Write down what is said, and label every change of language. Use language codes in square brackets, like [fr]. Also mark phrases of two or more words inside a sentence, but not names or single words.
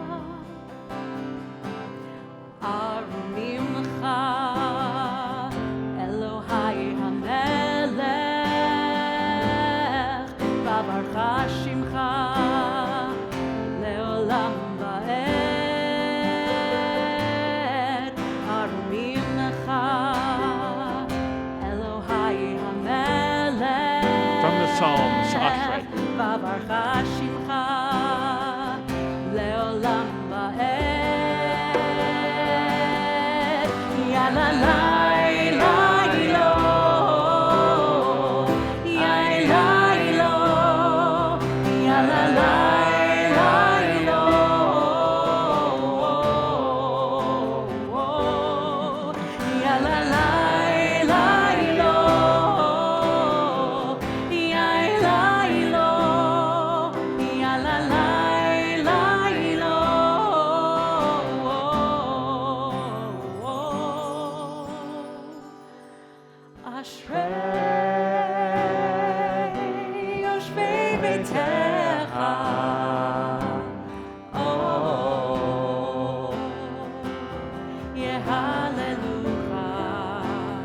[he] ארוממך אלוהי המלך ואברכה שמך לעולם ועד. ארוממך אלוהי המלך. [en] From the Psalms, [he] Ashrei. ואברכה שמך לעולם ועד. Ya la la la lo. Ya la lo. Ya la la lo. Ya la la lo. Ya la lo. Ya la la lo. אשרי יושבי ביתך. [en] Oh, yeah, hallelujah.